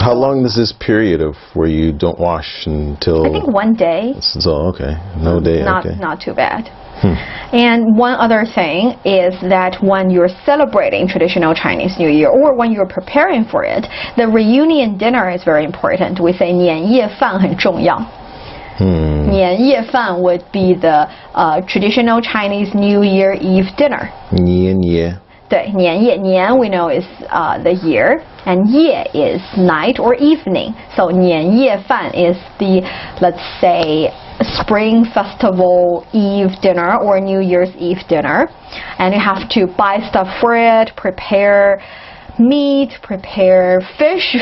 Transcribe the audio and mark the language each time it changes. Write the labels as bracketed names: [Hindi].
[English] How long is this period of where you don't wash until? I think 1 day. So okay, no day. Not too bad. And one other thing is that when you're celebrating traditional Chinese New Year or when you're preparing for it, the reunion dinner is very important. We say 年夜饭很重要. 年夜饭 would be the traditional Chinese New Year Eve dinner. [Chinese] 年夜. [English] 对，年夜，年 we know is the year, and 夜 is night or evening. So 年夜饭 is the, let's say, Spring Festival Eve dinner or New Year's Eve dinner, and you have to buy stuff for it, prepare meat, prepare fish.